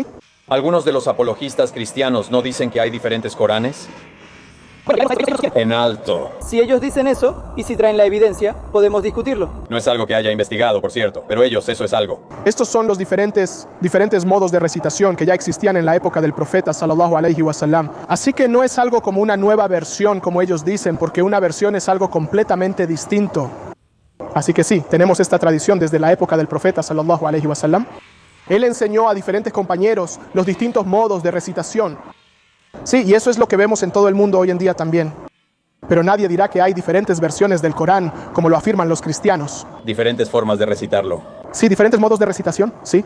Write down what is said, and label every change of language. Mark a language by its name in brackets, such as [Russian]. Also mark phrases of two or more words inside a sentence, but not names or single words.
[Spanish] ¿Algunos de los apologistas cristianos no dicen que hay diferentes Coranes? En alto. Si ellos dicen eso, y si traen la evidencia, podemos discutirlo. No es algo que haya investigado, por cierto, pero ellos, eso es algo. Estos son los diferentes modos de recitación que ya existían en la época del profeta [Arabic] صلى الله عليه وسلم. [Spanish] Así que no es algo como una nueva versión, como ellos dicen, porque una versión es algo completamente distinto. Así que sí, tenemos esta tradición desde la época del profeta [Arabic] صلى الله عليه وسلم. [Spanish] Él enseñó a diferentes compañeros los distintos modos de recitación. Sí, y eso es lo que vemos en todo el mundo hoy en día también. Pero nadie dirá que hay diferentes versiones del Corán, como lo afirman los cristianos. Diferentes formas de recitarlo. Sí, diferentes modos de recitación, sí.